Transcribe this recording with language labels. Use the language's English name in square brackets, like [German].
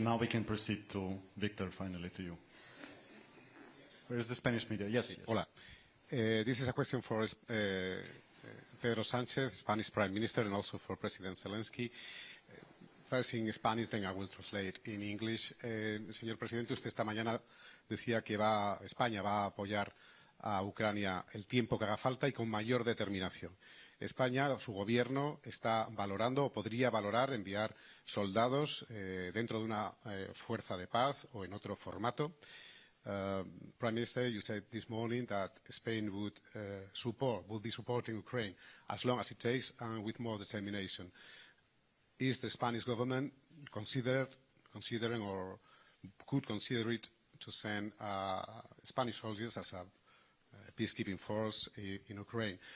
[English] Now we can proceed to Victor, finally to you. Where is the Spanish media? Yes. [Spanish] Hola. [English] This is a question for Pedro Sánchez, Spanish Prime Minister, and also for President Zelensky. First in Spanish, then I will translate in English. [Spanish] Señor Presidente, usted esta mañana decía que España va a apoyar a Ucrania el tiempo que haga falta y con mayor determinación. España, su gobierno, está valorando o podría valorar enviar soldados dentro de una fuerza de paz o en otro formato. [English] Prime Minister, you said this morning that Spain would be supporting Ukraine as long as it takes and with more determination. Is the Spanish government considering or could consider it to send Spanish soldiers as a peacekeeping force in Ukraine?